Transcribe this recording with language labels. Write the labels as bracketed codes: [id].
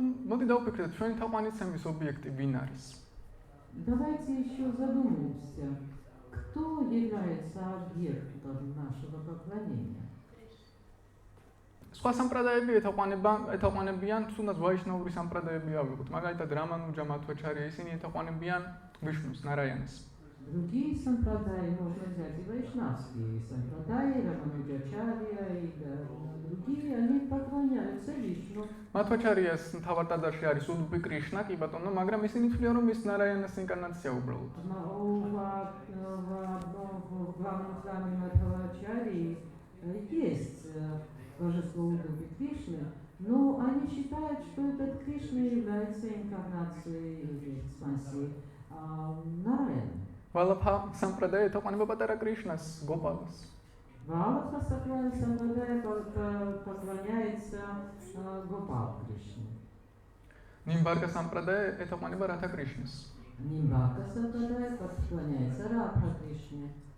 [ka] მოდი დავფიქრდეთ, ჩვენი თაყვანისცემის ობიექტი ვინ არის? [ru] Давайте еще задумаемся, кто является объектом нашего поклонения. [ka] სხვა სამპრადაები ეთაყვანებიან თუნდაც ვაიშნაური სამპრადაები ავიღოთ. მაგალითად რამანუჯა მათვაჩარია, ისინი ეთაყვანებიან ვიშნუს, нараянас. [ru] Другие сампрадаи можно взять и вайшнавские сампрадаи, Рамануджачарья и другие, они поклоняются Вишну. [ka] მათვაჩარიას მთავარ ტაძარში არის უდუპი კრიშნა, კი ბატონო, მაგრამ ისინი თვლიან, რომ ის нараянас ინკარნაცია უბრალოდ. [ru] В главном храме Мадхавачарьи есть божество Удупи Кришны, Но они считают, что этот Кришна является инкарнацией или экспансией Нараяны. [ka] Валабха сампрадай ეთაყვანება პატარა კრიშნას, გოპალას. [ru] Валабха Сампрадая поклоняется Гопал Кришне. [ka] ნიმბარგა სამპრადაი ეთაყვანება რათა კრიშნას. [ru] Нимбарка Сампрадая поклоняется Радха Кришне.